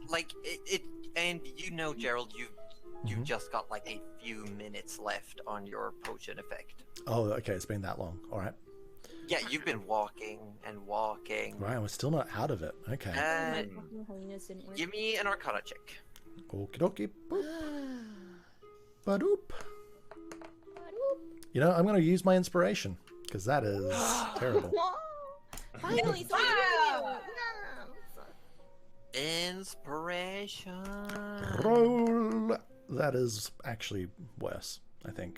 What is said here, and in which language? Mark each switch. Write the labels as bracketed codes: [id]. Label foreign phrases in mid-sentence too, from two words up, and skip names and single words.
[en] like it, and you know, Gerald, you've Mhm. just got like a few minutes left on your potion effect. Oh, okay. It's been that long. All right. Yeah, you've been walking and walking. Right. We're still not out of it. Okay. My Uh, fucking holiness didn't work. give me an Arcana check. Okie dokie. Boop. Ba-doop. Ba-doop. You know, I'm going to use my inspiration because that is terrible. Finally, Wow. Inspiration. Roll. That is actually worse, I think.